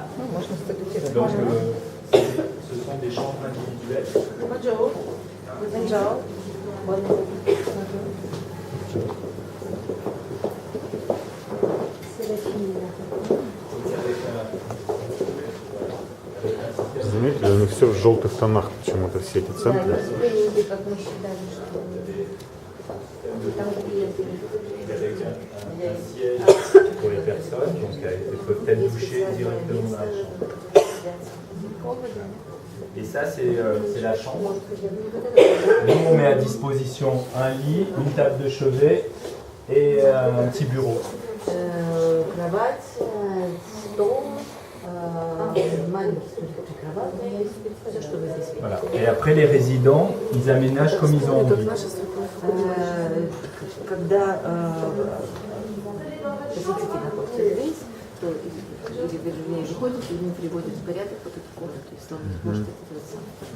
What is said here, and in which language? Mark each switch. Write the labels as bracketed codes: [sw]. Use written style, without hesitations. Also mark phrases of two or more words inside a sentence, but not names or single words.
[ru] Ну, можно сфотографировать. [fr] Donc, ce sont des chambres individuelles. Bonjour. Bonjour. [ru] Заметили, у них все в желтых тонах почему-то все эти центры. [fr] Pour les personnes, donc elles peuvent être douchées directement dans la chambre. Et ça, c'est la chambre. Nous, on met à disposition un lit, une table de chevet et un petit bureau. Voilà. Et après, les résidents, ils aménagent comme ils ont envie. [ru] Посетитель находится здесь, то или вернее выходит, и ему приводят в порядок вот эту комнату, если он не может это делать сам.